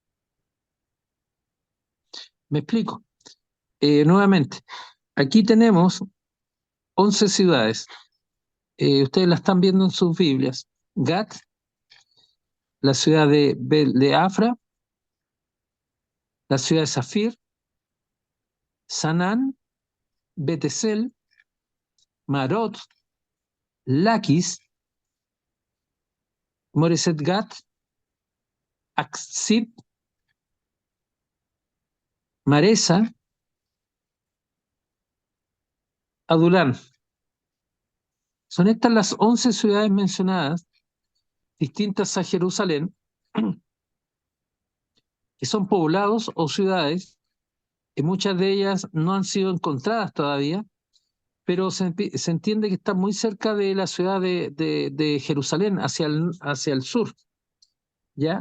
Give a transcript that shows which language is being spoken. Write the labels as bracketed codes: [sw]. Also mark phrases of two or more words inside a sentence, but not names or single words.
[es] Me explico. Nuevamente, aquí tenemos 11 ciudades. Ustedes la están viendo en sus Biblias. Gat, la ciudad de Afra, la ciudad de Zafir, Sanán, Betesel, Marot, Laquis, Moreset Gat, Aksib, Maresa, Adulán. Son estas las 11 ciudades mencionadas, distintas a Jerusalén, que son poblados o ciudades, y muchas de ellas no han sido encontradas todavía, pero se entiende que están muy cerca de la ciudad de Jerusalén, hacia el sur, ¿ya?